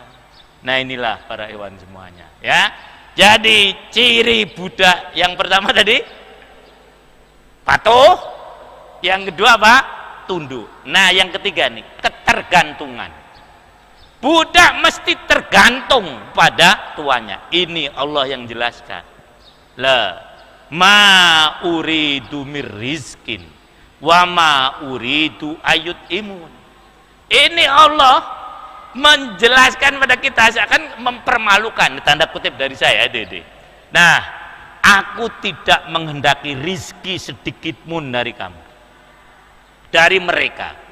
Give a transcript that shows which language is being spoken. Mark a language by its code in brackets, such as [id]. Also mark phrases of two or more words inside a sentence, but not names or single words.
[id] Nah inilah para hewan semuanya, ya. Jadi ciri budak yang pertama tadi patuh, yang kedua apa? Tunduk. Nah yang ketiga nih, ketergantungan. Budak mesti tergantung pada tuannya. Ini Allah yang jelaskan. [ar] لا ما أريد من رزق وما أريد أن يطعمون. [id] Ini Allah menjelaskan pada kita, seakan mempermalukan, tanda kutip dari saya, Dede. Nah, aku tidak menghendaki rizki sedikitpun dari kamu, dari mereka.